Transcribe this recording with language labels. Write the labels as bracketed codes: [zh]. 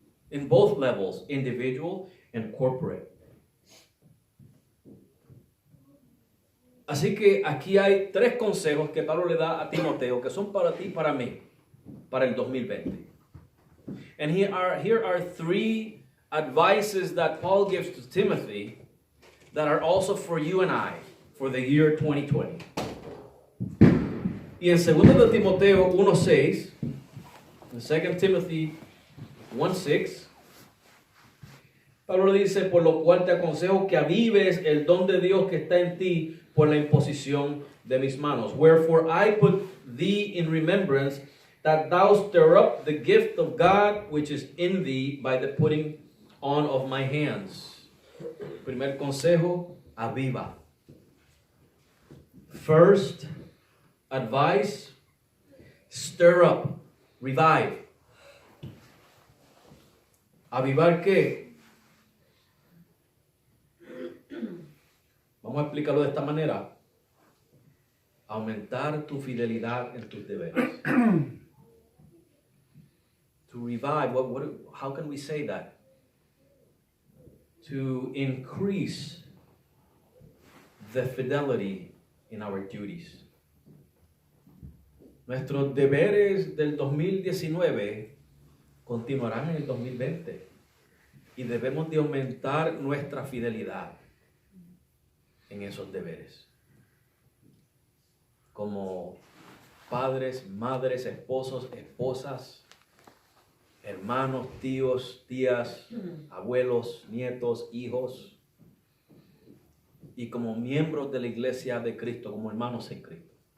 [en] In both levels, individual and corporate. [es] Así que aquí hay 3 consejos que Pablo le da a Timoteo que son para ti y para mí, para el 2020. [en] And here are 3 advices that Paul gives to Timothy that are also for you and I for the year 2020. [es] Y en 2 de Timoteo 1:6, en [en] 2 Timothy [es] 1:6, Pablo le dice, por lo cual te aconsejo que avives el don de Dios que está en ti por la imposición de mis manos. [en] Wherefore I put thee in remembrance that thou stir up the gift of God which is in thee by the putting on of my hands. [es] Primer consejo, aviva. [en] First advice, stir up, revive. [es] ¿Avivar qué? Vamos a explicarlo de esta manera. Aumentar tu fidelidad en tus deberes. [en] To revive, how can we say that? To increase the fidelity in our duties. [es] Nuestros deberes del 2019 continuarán en el 2020 y debemos de aumentar nuestra fidelidad en esos deberes. Como padres, madres, esposos, esposas, hermanos, tíos, tías, abuelos, nietos, hijos, y como miembros de la iglesia de Cristo, como hermanos en Cristo.